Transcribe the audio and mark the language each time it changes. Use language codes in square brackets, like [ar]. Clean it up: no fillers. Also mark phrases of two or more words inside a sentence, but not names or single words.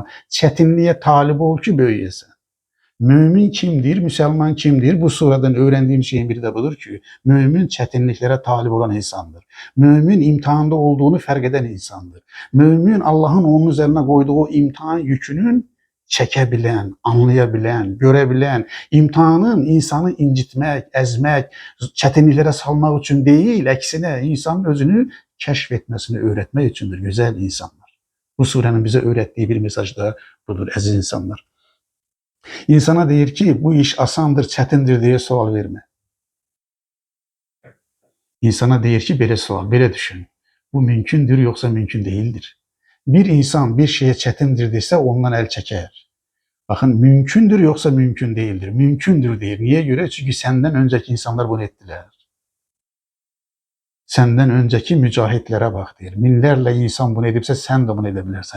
[az] Çətinliyə talib ol ki, böyüyəsən. Mömin kimdir? Müsəlman kimdir? Bu surədən öyrəndiyim şeyin biri də budur ki, mömin çətinliklərə talib olan insandır. Mömin imtihanda olduğunu fərq edən insandır. Mömin Allahın onun üzərinə qoyduğu [tr] imtihan yükünün çekebilen, anlayabilen, görebilen, imtihanın insanı incitmek, ezmek, çetinliklere salmak için değil, eksine insanın özünü keşfetmesini öğretmek içindir güzel insanlar. Bu surenin bize öğrettiği bir mesaj da budur aziz insanlar. [az] İnsana deyir ki bu iş asandır, çetindir diye sual verme. İnsana deyir ki belə sual, belə düşün. [tr] Bu mümkündür yoksa mümkün değildir. Bir insan bir şeye çetindir dese ondan el çeker. Bakın mümkündür yoksa mümkün değildir. [az] Mümkündür deyir. Niye göre? [tr] Çünkü senden önceki insanlar bunu ettiler. Senden önceki mücahitlere bak deyir. [az] Minlərlə insan bunu edibsə [tr] sen de bunu edebilirsen.